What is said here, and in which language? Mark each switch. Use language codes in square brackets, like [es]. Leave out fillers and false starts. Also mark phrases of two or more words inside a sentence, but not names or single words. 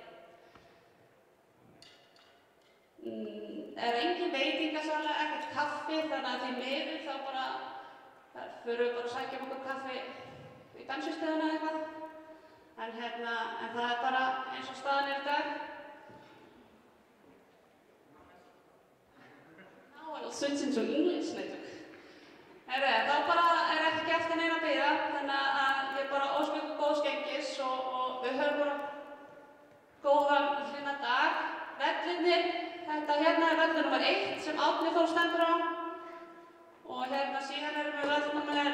[is] Er engin veitingasala, ekkert kaffi, þannig að því miður þá bara förum við bara að sækja okkur kaffi í bensinstöðina eða eitthvað. En það er bara eins og staðan er í dag. [en] Now I'll switch into English network. [is] Þá bara er ekki eftir neina að bíða, þannig að ég bara óska ykkur góðs gengis og við höfum bara góðan dag. Vellinir. Þetta er völlur nr. 1 sem Árni Þór stendur á og síðan erum við völl nr.